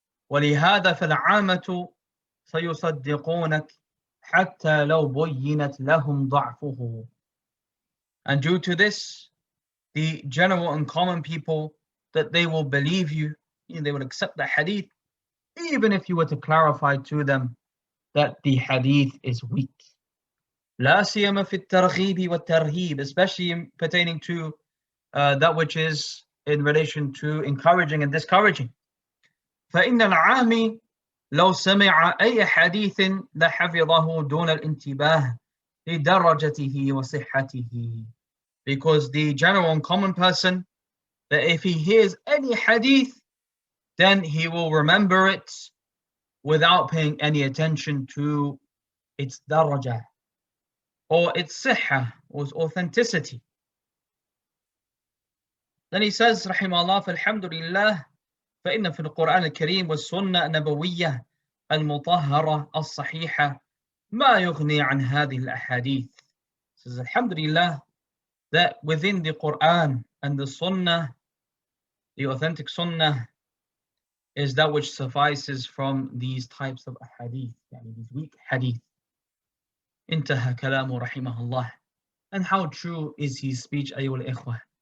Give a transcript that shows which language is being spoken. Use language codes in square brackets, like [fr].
[ar] ولهذا فالعامة سيصدقونك حتى لو بينت لهم ضعفه. [en] And due to this, the general and common people, that they will believe you, they will accept the hadith, even if you were to clarify to them that the hadith is weak. [ar] لا سيما في الترغيب والترهيب, [en] especially pertaining to that which is in relation to encouraging and discouraging. [ar] فإن العامي لو سمع أي حديث لحفظه دون الانتباه لدرجته وصحته. [en] Because the general and common person, that if he hears any hadith, then he will remember it without paying any attention to its daraja, or its sihha, or its authenticity. Then he says, rahimahullah, [ar] فالحمدلله فإن في القرآن الكريم والسنة النبوية المطهرة الصحيحة ما يغني عن هذه الأحاديث. [en] Says, alhamdulillah, that within the Quran and the Sunnah, the authentic Sunnah, is that which suffices from these types of hadith, these weak hadith. Intaha kalamu rahimahullah. And how true is his speech, ayyuhal ikhwah?